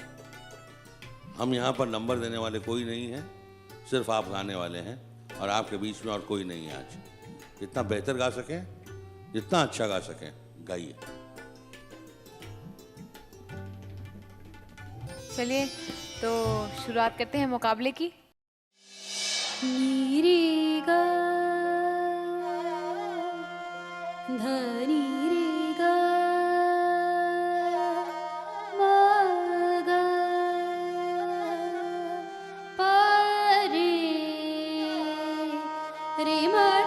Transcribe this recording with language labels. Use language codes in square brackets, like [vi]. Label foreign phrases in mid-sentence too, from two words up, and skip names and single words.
[hi] हम यहाँ पर नंबर देने वाले कोई नहीं है, सिर्फ आप गाने वाले हैं और आपके बीच में और कोई नहीं है। आज जितना बेहतर गा सकें, जितना अच्छा गा सकें, गाइए। चलिए तो शुरुआत करते हैं मुकाबले की। नी रे गा ध नी रे गा मा गा पा रे रे म